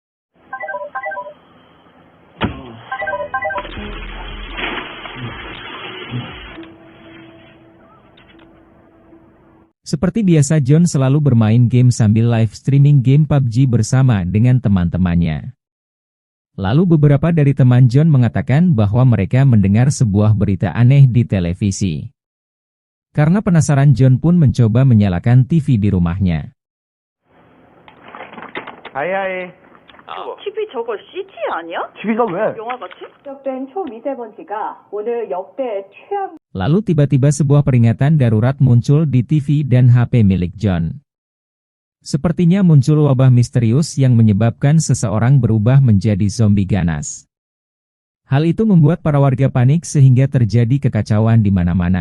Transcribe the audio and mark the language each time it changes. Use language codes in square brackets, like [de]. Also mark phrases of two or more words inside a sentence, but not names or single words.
[id] Seperti biasa, John selalu bermain game sambil [en] live streaming [id] game PUBG bersama dengan teman-temannya. Lalu beberapa dari teman John mengatakan bahwa mereka mendengar sebuah berita aneh di televisi. Karena penasaran, John pun mencoba menyalakan TV di rumahnya. [ko] 아이. TV 저거 CG 아니야? TV가 왜? 영화 같이? 지적된 초미세먼지가 오늘 역대 최악. [id] Lalu tiba-tiba sebuah peringatan darurat muncul di TV dan HP milik John. Sepertinya muncul wabah misterius yang menyebabkan seseorang berubah menjadi zombie ganas. Hal itu membuat para warga panik sehingga terjadi kekacauan di mana-mana.